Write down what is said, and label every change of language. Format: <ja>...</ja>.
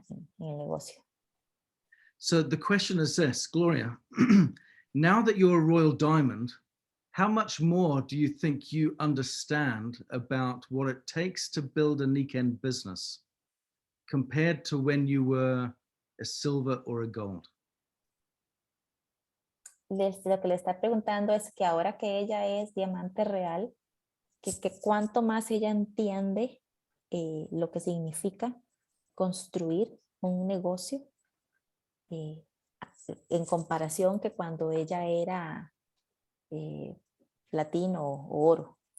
<es>En el negocio.</es> <en>So the question is this, Gloria, now that you're a Royal Diamond, how much more do you think you understand about what it takes to build a Nikken business compared to when you were a silver or a gold?</en> <es>Lo que le está preguntando es que ahora que ella es Diamante Real, que cuánto más ella entiende lo que significa construir un negocio en comparación que cuando ella era platino o oro.</es>